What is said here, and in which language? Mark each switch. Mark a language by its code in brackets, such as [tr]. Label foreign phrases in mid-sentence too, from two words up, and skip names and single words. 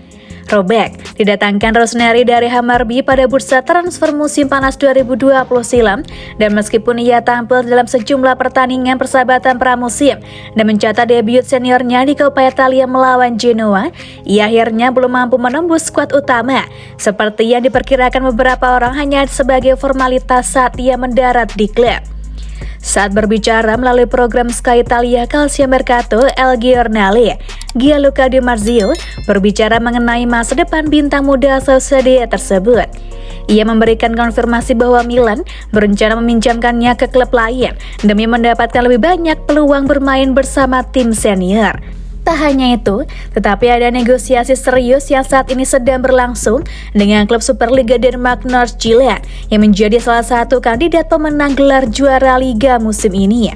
[id] Robek didatangkan Rossoneri dari Hammarby pada bursa transfer musim panas 2020 silam dan meskipun ia tampil dalam sejumlah pertandingan persahabatan pramusim dan mencatat debut seniornya di Coppa Italia melawan Genoa, ia akhirnya belum mampu menembus skuad utama seperti yang diperkirakan beberapa orang hanya sebagai formalitas saat ia mendarat di klub. Saat berbicara melalui program Sky Italia Calcio Mercato, El Giornale, Gianluca Di Marzio berbicara mengenai masa depan bintang muda Sociedad tersebut. Ia memberikan konfirmasi bahwa Milan berencana meminjamkannya ke klub lain demi mendapatkan lebih banyak peluang bermain bersama tim senior. Tak hanya itu, tetapi ada negosiasi serius yang saat ini sedang berlangsung dengan klub Superliga Denmark North Zealand yang menjadi salah satu kandidat pemenang gelar juara liga musim ini.